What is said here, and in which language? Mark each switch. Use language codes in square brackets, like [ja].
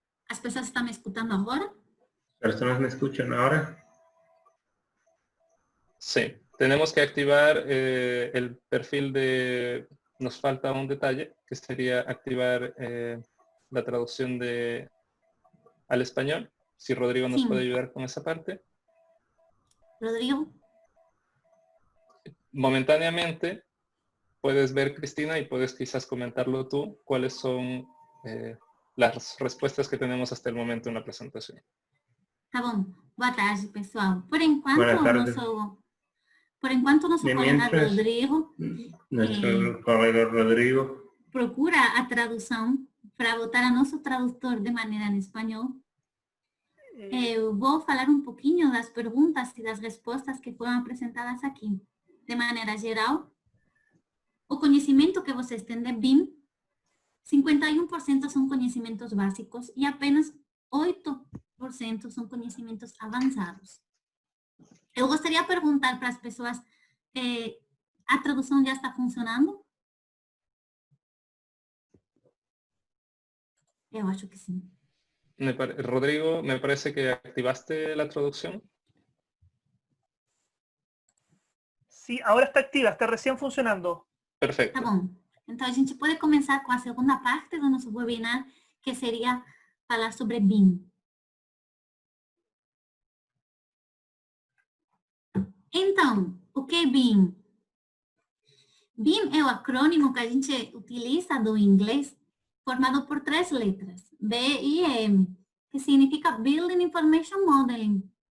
[pt] ¿As pessoas estão me escutando agora? [es] ¿Personas me escuchan ahora? Sí, tenemos que activar el perfil de... Nos falta un detalle, que sería activar la traducción al español. Si Rodrigo nos puede ayudar con esa parte. Rodrigo. Momentáneamente puedes ver, Cristina, y puedes quizás comentarlo tú, cuáles son las respuestas que tenemos hasta el momento en la presentación. [pt] Tá bom. Boa tarde, pessoal. Por enquanto, nosso colega Rodrigo, [es] Nuestro colega Rodrigo [pt] procura a tradução para botar a nosso tradutor de maneira em espanhol. Eu vou falar um pouquinho das perguntas e das respostas que foram apresentadas aqui. De maneira geral, o conhecimento que vocês têm de BIM, 51% são conhecimentos básicos e apenas 8% são conhecimentos avançados. Eu gostaria de perguntar para as pessoas, a tradução já está funcionando? Eu acho que sim. [es] Rodrigo, me parece que activaste la traducción. Sí, ahora está activa, está recién funcionando. Perfecto. [pt] Tá bom. Então, a gente pode começar com a segunda parte do nosso webinar, que seria falar sobre BIM. Então, o que é BIM? BIM é o acrônimo que a gente utiliza do inglês, formado por 3 letras, B, I e M, que significa Building Information Modeling.